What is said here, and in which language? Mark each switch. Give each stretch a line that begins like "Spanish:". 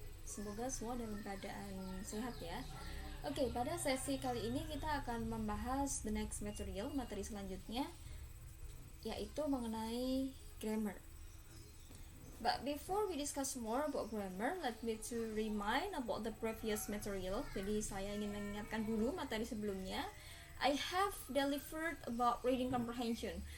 Indonesian: Semoga semua dalam keadaan sehat ya. Oke, pada sesi kali ini kita akan membahas
English: the next material,
Indonesian: materi selanjutnya, yaitu mengenai grammar.
English: But before we discuss more about grammar, let me to remind about the previous material.
Indonesian: Jadi saya ingin mengingatkan dulu materi sebelumnya.
English: I have delivered about reading comprehension.